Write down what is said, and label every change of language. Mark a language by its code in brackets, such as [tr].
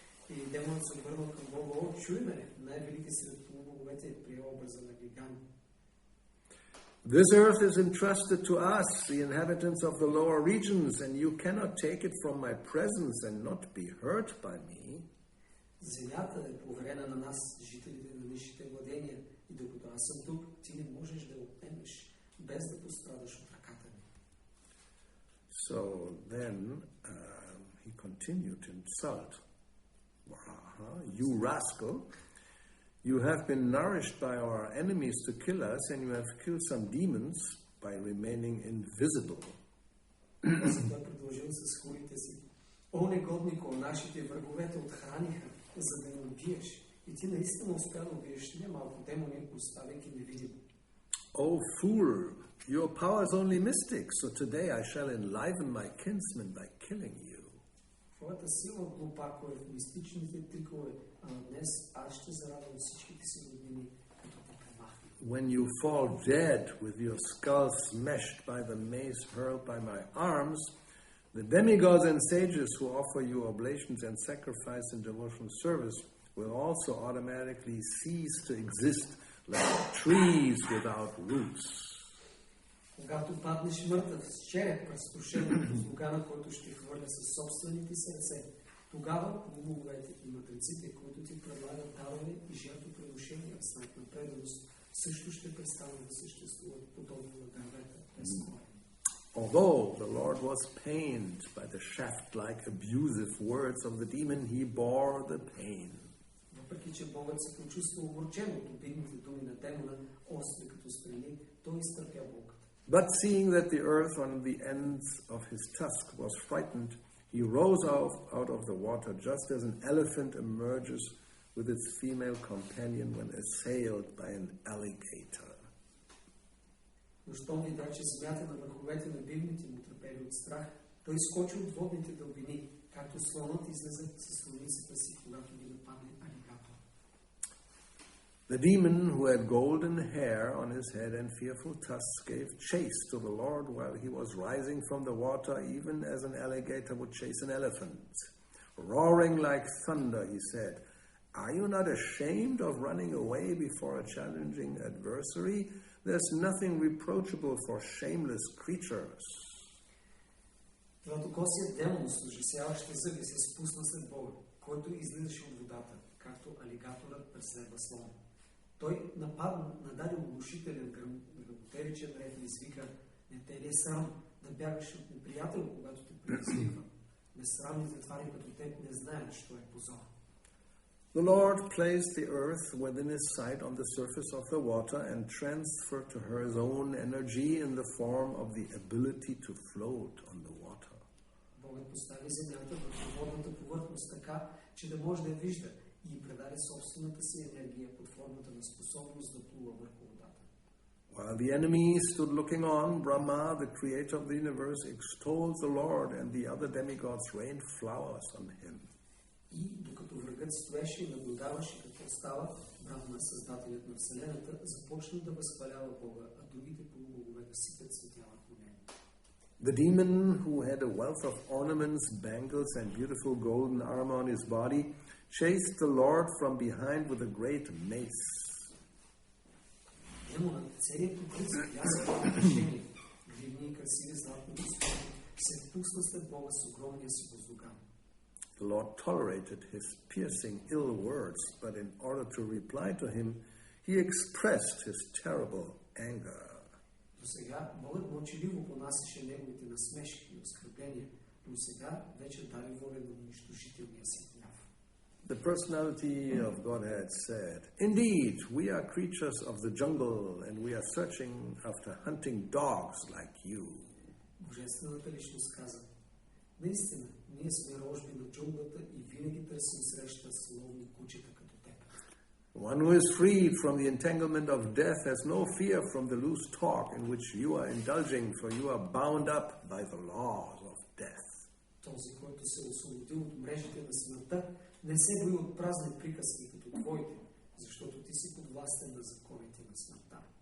[bg] И демонът се обърнал към Бога: "О, чуй ме, най-велики сред боговете, при образа на гигант." [en] This earth is entrusted to us, the inhabitants of the lower regions, and you cannot take it from my presence and not be hurt by me. [bg] Земята е поверена на нас, жителите на нисшите владения, и докато аз съм тук, ти не можеш да отнемеш, без да пострадаш от ръката ми. [en] So then he continued to insult Varaha. "You rascal, you have been nourished by our enemies to kill us, and you have killed some demons by remaining invisible." [bg] Той продължил с хулите си: "О, негоднико, нашите враговете отхраниха, за да ни убиеш. И ти наистина успя да убиеш немалко демони, оставяйки невидимо." [en] "Oh, fool, your power is only mystic, so today I shall enliven my kinsmen by killing you." [bg] Твоята сила, глупако, е в мистичните трикове, а днес аз ще зарадвам всичките си роднини, като те премахна. [en] When you fall dead with your skull smashed by the mace hurled by my arms, the demigods and sages who offer you oblations and sacrifice in devotional service will also automatically cease to exist like trees without roots. [bg] Когато паднеш мъртъв с череп, разрушен от слугана, който ще хвърля със собствените си ръце, тогава боговете и мъдреците, които ти предлагат дарове и жертвоприношения в знак на преданост, също ще престанат да съществуват подобно на дървета без корени. [en] Although the Lord was pained by the shaft-like abusive words of the demon, he bore the pain. [bg] Въпреки че Богът се почувства огорчен от обидните думи на демона, остри като стрели, той изтърпя болката. [en] But seeing that the earth on the ends of his tusk was frightened, he rose out of the water just as an elephant emerges with its female companion when assailed by an alligator. [bg] Но щом видя, че земята на върховете на бивните му трепели от страх, той изскочи от водните дълбини, както слонът излезе със слоницата си, когато ги нападне алигатор. [en] The demon who had golden hair on his head and fearful tusks gave chase to the Lord while he was rising from the water, even as an alligator would chase an elephant. Roaring like thunder, he said, "Are you not ashamed of running away before a challenging adversary? There's nothing reproachable for shameless creatures." [bg] Златокосият демон с ужасяващи зъби се спусна след Бога, който излизаше от водата, както алигаторът преследва слона. Той нададе оглушителен гръмотевичен рев и извика: "Не те ли е срам да бягаш от неприятел, когато те предизвиква? Несрамните твари като теб не знаят, що е позор." [en] The Lord placed the earth within his sight on the surface of the water and transferred to her his own energy in the form of the ability to float on the water. [bg] Богът постави земята върху водната повърхност така, че да може да я вижда, и предаде собствената си енергия под формата на способност да плува върху водата. [en] While the enemy stood looking on, Brahma, the creator of the universe, extolled the Lord, and the other demigods rained flowers on him. [bg] И докато врагът стоеше и наблюдаваше какво става, Брахма, създателят на Вселената, започна да възхвалява Бога, а другите полубогове да сипят светя върху него. [en] The demon, who had a wealth of ornaments, bangles, and beautiful golden armor on his body, chased the Lord from behind with a great mace. [bg] Демонът, целият покрит с блясък и украшение, гривни и красиви златни доспехи, се впусна след Бога с огромния си воздуган. [en] The Lord tolerated his piercing ill words, but in order to reply to him, he expressed his terrible anger. [bg] До сега Богът мълчаливо понасяше неговите насмешки и оскърбления, но сега вече даде воля на унищожителния си гняв. [en] The personality of Godhead said, "Indeed, we are creatures of the jungle, and we are searching after hunting dogs like you." [bg] Божествената личност каза: наистина, ние сме рожби на джунглата и винаги търсим среща с ловни кучета като теб. [en] One who is freed from the entanglement of death has no fear from the loose talk in which you are indulging, for you are bound up by the laws of death. [bg] Този, който се освободил от мрежите на смъртта, не се бои от празни приказки като твоите, защото ти си подвластен на законите на смъртта.